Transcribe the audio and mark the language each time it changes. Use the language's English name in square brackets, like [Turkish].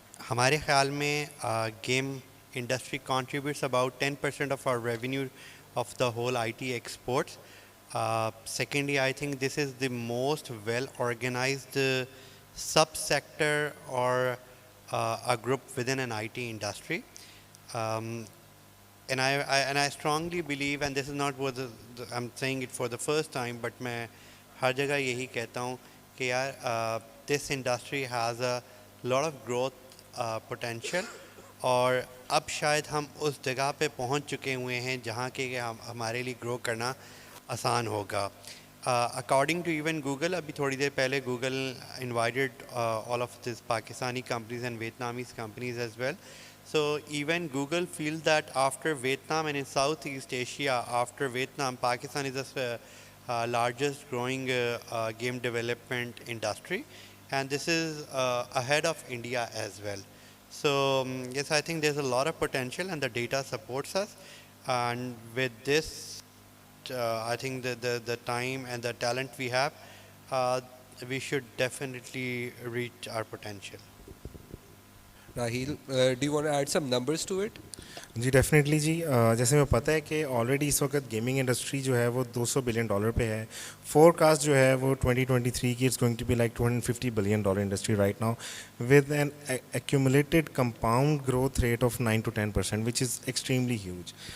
[Urdu] ہمارے خیال میں game industry [English] contributes about 10% of our revenue of the whole IT exports. Secondly, I think this is the most well organized sub-sector or a group within an IT industry. And I strongly believe, and this is not what I'm saying it for the first time, but [Urdu] میں ہر جگہ یہی کہتا ہوں کہ یار [English] this industry has a lot of growth potential, [Urdu] اور اب شاید ہم اس جگہ پہ پہنچ چکے ہوئے ہیں جہاں کہ ہمارے لیے گرو کرنا آسان ہوگا. [English] According to even Google, [Urdu] abhi thodi der pehle [English] Google invited all of these Pakistani companies and Vietnamese companies as well. So even Google feels that after Vietnam and in Southeast Asia, after Vietnam, Pakistan is the largest growing game development industry, and this is ahead of India as well. So yes, I think there's a lot of potential and the data supports us, and with this I think the time and the talent we have, we should definitely reach our potential. Raheel, do you want to add some numbers to it? [Urdu] جی definitely جی. جیسے میں پتہ ہے کہ already اس وقت gaming industry جو ہے وہ $200 billion پہ ہے. فور کاسٹ جو ہے وہ 2023 کی [English] It's going to be like $250 billion industry right now with an accumulated compound growth rate of 9 to 10%, which is extremely huge.